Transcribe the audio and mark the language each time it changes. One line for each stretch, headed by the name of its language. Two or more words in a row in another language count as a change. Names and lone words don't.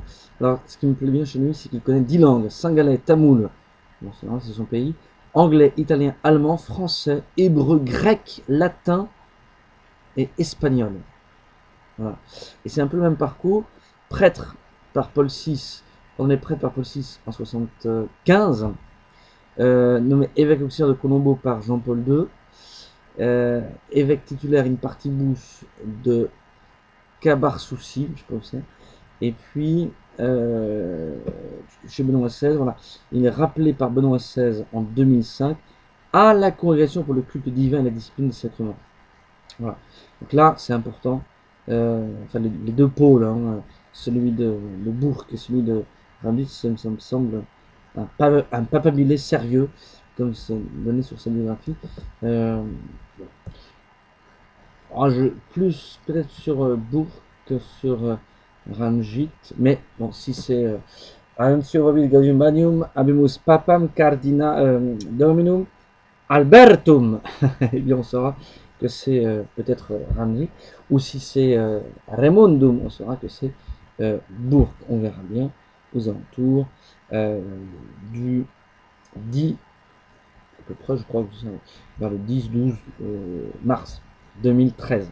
French: Alors, ce qui me plaît bien chez lui, c'est qu'il connaît 10 langues, singalais, tamoul, bon, c'est son pays, anglais, italien, allemand, français, hébreu, grec, latin et espagnol. Voilà. Et c'est un peu le même parcours. Prêtre par Paul VI, on est prêtre par Paul VI en 75, nommé évêque auxiliaire de Colombo par Jean-Paul II, évêque titulaire
Latin: in partibus
French: de Cabarsoussi, je sais pas où c'est, et puis chez Benoît XVI, voilà, il est rappelé par Benoît XVI en 2005 à la congrégation pour le culte divin et la discipline des sacrements. Voilà. Donc là, c'est important. Enfin, les deux pôles, hein, celui de Bourg et celui de Rambis, ça me semble un papabile sérieux, comme c'est donné sur sa biographie. Plus peut-être sur Bourg que sur Ramjit, mais bon, si c'est
Latin: Ancio Vobis Gaudium Magnum, Habemus Papam Cardina Dominum Albertum,
French: eh bien on saura que c'est peut-être Ramjit, ou si c'est Raimondum, on saura que c'est Bourg. On verra bien aux alentours du 10, à peu près, je crois que c'est vers le 10-12 mars 2013.